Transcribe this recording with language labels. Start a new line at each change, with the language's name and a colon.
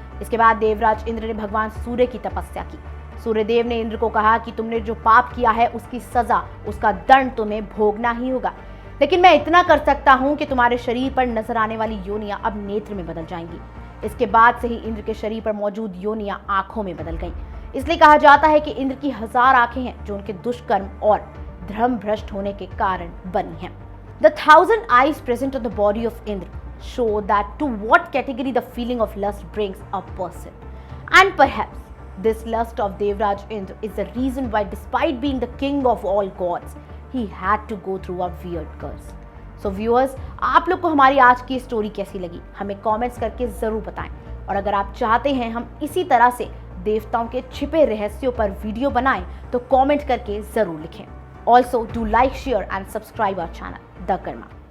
Hindi: इसके बाद देवराज इंद्र ने भगवान सूर्य की तपस्या की। सूर्यदेव ने इंद्र को कहा कि तुमने जो पाप किया है उसकी सजा, उसका दंड तुम्हें भोगना ही होगा, लेकिन मैं इतना कर सकता हूं कि तुम्हारे शरीर पर नजर आने वाली योनियां अब नेत्र में बदल जाएंगी। इसके बाद से ही इंद्र के शरीर पर मौजूद योनियां आंखों में बदल गईं। इसलिए कहा जाता है कि इंद्र की 1000 आंखें हैं जो उनके दुष्कर्म और धर्म भ्रष्ट होने के कारण बनी है।
English: The 1,000 eyes present on the body of Indra show that to what category the feeling of lust brings a person. And perhaps this lust of Devraj Indra is the reason why, despite being the king of all gods, he had to go through a weird curse. So viewers,
Hindi: आप लोग को हमारी आज की story कैसी लगी हमें comments करके ज़रूर बताएं। और अगर आप चाहते हैं हम इसी तरह से देवताओं के छिपे रहस्यों पर वीडियो बनाएं तो कमेंट करके ज़रूर लिखें।
English: also do like, share and subscribe our channel
Hindi: the Karma.